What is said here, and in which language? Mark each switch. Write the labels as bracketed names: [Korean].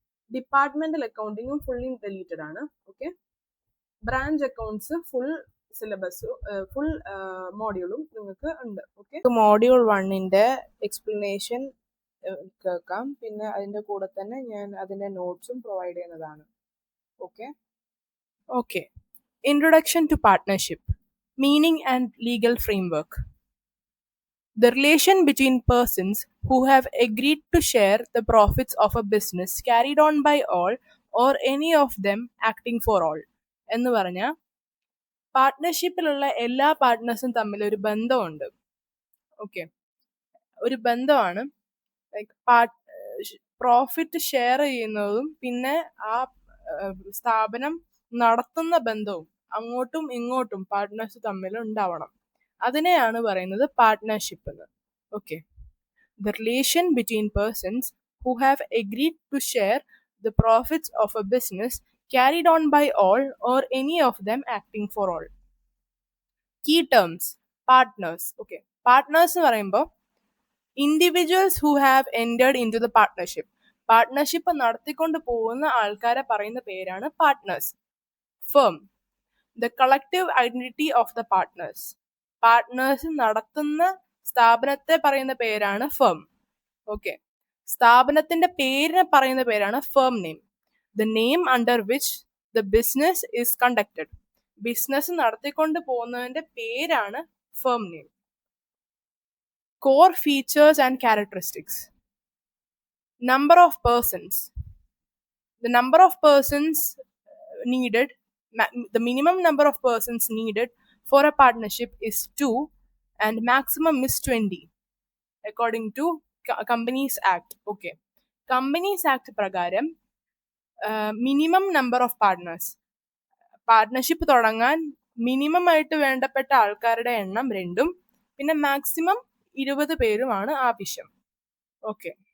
[Malayalam] Departmental അക്കൗണ്ടിങ്ങും fully deleted ആണ്. Okay, branch accounts full സിലബസും full മോഡ്യൂളും നിങ്ങൾക്ക് ഉണ്ട്. ഓക്കെ, മോഡ്യൂൾ 1ന്റെ എക്സ്പ്ലനേഷൻ കേൾക്കാം. പിന്നെ അതിന്റെ കൂടെ തന്നെ ഞാൻ അതിന്റെ നോട്ട്സും പ്രൊവൈഡ് ചെയ്യുന്നതാണ്. Okay, introduction to partnership, meaning and legal framework. [English] The relation between persons who have agreed to share the profits of a business carried on by all or any of them acting for all. [Malayalam] എന്ന് പറഞ്ഞാൽ പാർട്ട്ണർഷിപ്പിലുള്ള എല്ലാ പാർട്ട്നേഴ്സും തമ്മിൽ ഒരു ബന്ധമുണ്ട്. Okay, ഒരു ബന്ധമാണ് like profit share ചെയ്യുന്നതും പിന്നെ ആ സ്ഥാപനം നടത്തുന്ന ബന്ധവും അങ്ങോട്ടും ഇങ്ങോട്ടും പാർട്ട്നേഴ്സ് തമ്മിൽ ഉണ്ടാവണം. അതിനെയാണ് പറയുന്നത് പാർട്ട്ണർഷിപ്പ് എന്ന്. [English] Okay, the relation between persons who have agreed to share the profits of a business carried on by all or any of them acting for all. Key terms: partners. Okay, partners [Malayalam] എന്ന് പറയുമ്പോൾ [English] individuals who have entered into the partnership. [Malayalam] Partnership നടത്തിക്കൊണ്ട് പോകുന്ന ആൾക്കാരെ പറയുന്ന പേരാണ് partners. [English] Firm, the collective identity of the partners. [Malayalam] Partners നടത്തുന്ന സ്ഥാപനത്തെ പറയുന്ന പേരാണ് ഫേം. ഓക്കെ, സ്ഥാപനത്തിന്റെ പേരിനെ പറയുന്ന പേരാണ് firm name. [English] The name under which the business is conducted. [Malayalam] Business നടത്തിക്കൊണ്ട് പോകുന്നതിന്റെ പേരാണ് firm name. [English] Core features and characteristics. Number of persons. The number of persons needed, the minimum number of persons needed for a partnership is 2 and maximum is 20 according to Companies Act. [Malayalam] Okay, Companies Act പ്രകാരം [English] minimum number of partners, [Malayalam] partnership തുടങ്ങാൻ minimum ആയിട്ട് വേണ്ടപ്പെട്ട ആൾക്കാരുടെ എണ്ണം 2 പിന്നെ maximum 20 പേരുമാണ് ആവശ്യം. Okay.